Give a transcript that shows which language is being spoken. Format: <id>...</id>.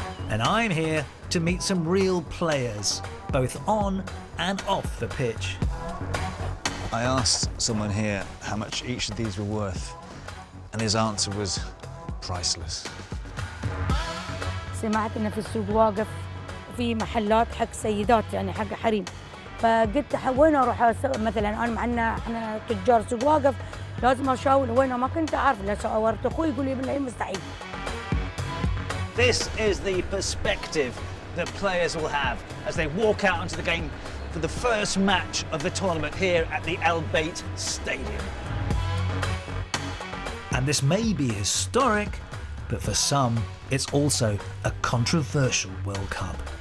<en>And I'm here to meet some real players, both on and off the pitch. I asked someone here how much each of these were worth, and his answer was priceless.</en> <ar>سمعت إن في السوق واقف في محلات حق سيدات يعني حق حريم، فقلت وين أروح مثلا أنا معنا إحنا تجار سوق واقف لازم أشاور وين ما كنت أعرف لا سأورت أخوي يقول لي بالله مستحيل.</ar> <en>This is the perspective that players will have as they walk out onto the game for the first match of the tournament here at the Al Bayt Stadium. And this may be historic, but for some, it's also a controversial World Cup.</en>